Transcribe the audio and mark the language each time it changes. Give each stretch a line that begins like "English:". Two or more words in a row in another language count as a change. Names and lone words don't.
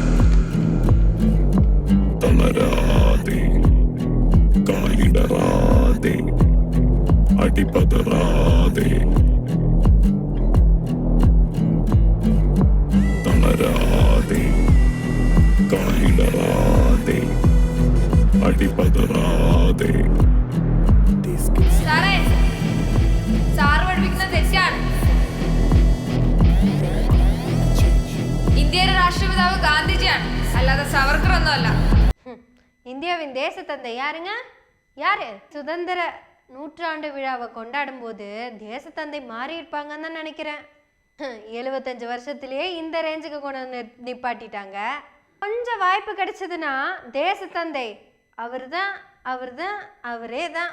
Malayalam: തളരാതെ, കാലിടറാതെ, അടിപതറാതെ, തളരാതെ, കാലിടറാതെ, അടിപതറാതെ. സാറ് പഠിപ്പിക്കുന്ന തെറ്റാണ്. ഇന്ത്യയുടെ രാഷ്ട്രപിതാവ് ഗാന്ധിജിയാണ്, അല്ലാതെ സവർക്കർ ഒന്നുമല്ല.
Tamil: இந்தியாவின் தேச தந்தை யாருங்க? யாரு? சுதந்திர நூற்றாண்டு விழாவை கொண்டாடும் போது தேசத்தந்தை மாறி இருப்பாங்கன்னு தான் நினைக்கிறேன். 75 வருஷத்திலேயே இந்த ரேஞ்சுக்கு கொண்டு நிப்பாட்டிட்டாங்க. கொஞ்சம் வாய்ப்பு கிடைச்சதுன்னா தேசத்தந்தை அவரே தான்.